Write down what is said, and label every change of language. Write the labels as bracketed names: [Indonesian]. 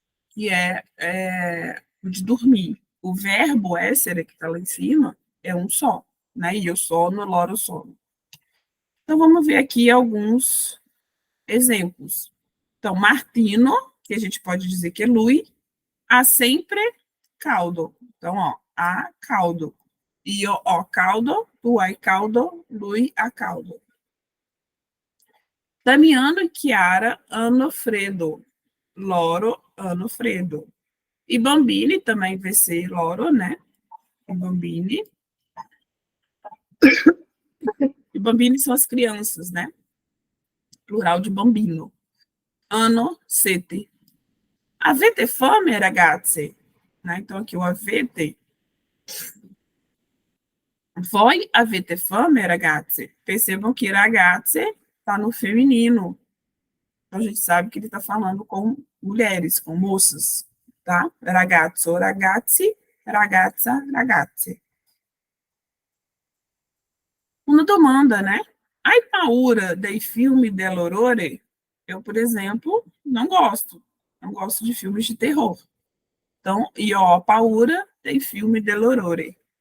[Portuguese] Que é o de dormir. O verbo essere, que está lá em cima, é um só, né? [Italian] Io sono, loro sono. [Portuguese] Então vamos ver aqui alguns exemplos. Então, Martino, que a gente pode dizer que é lui, há sempre caldo. Então, ó, há caldo. [Italian] Io ho caldo, tu hai caldo, lui ha caldo. Damiano e Chiara hanno freddo. Loro hanno freddo. [Portuguese] E bambini também vai ser loro, né? E bambini. E bambini são as crianças, né? Plural de bambino. [Italian] Hanno sete. Avete fome, ragazze? [Portuguese] Né? Então, aqui o avete. [Italian] Voi avete fome, ragazze? [Portuguese] Percebam que ragazze está no feminino. Então, a gente sabe que ele está falando com mulheres, com moças, tá? [Italian] Ragazzo, ragazzi, ragazza, ragazze. Uma domanda, né? Hai paura dei filme dell'orrore? [Portuguese] Eu, por exemplo, não gosto. Não gosto de filmes de terror. [Italian] Então, io ho paura dei filme dell'orrore.